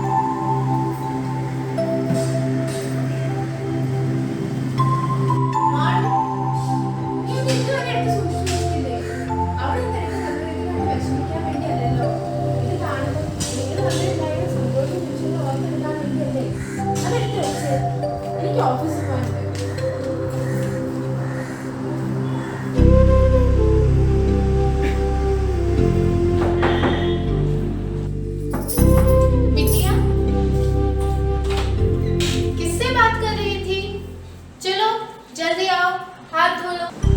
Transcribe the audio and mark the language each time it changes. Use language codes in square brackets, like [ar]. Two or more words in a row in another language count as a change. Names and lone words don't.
[ml] മാളു, നീ ഇത് ഇതുവരെ എടുത്ത് സൂക്ഷിച്ചു വെച്ചില്ലേ? അവിടെ നിന്ന് എടുത്ത് തന്നതെങ്കിലും വിഷമിക്കാൻ വേണ്ടിയല്ലല്ലോ. ഇത് കാണുമ്പോൾ നിങ്ങൾ തമ്മിലുണ്ടായ സന്തോഷം നിമിഷങ്ങൾ ഓർത്തെടുക്കാൻ വേണ്ടിയല്ലേ? അതെടുത്ത് വെച്ച് എനിക്ക് ഓഫീസിൽ പോകാനുണ്ട്. [hi] बिटिया किससे बात कर रही थी? चलो जल्दी आओ, हाथ धो लो.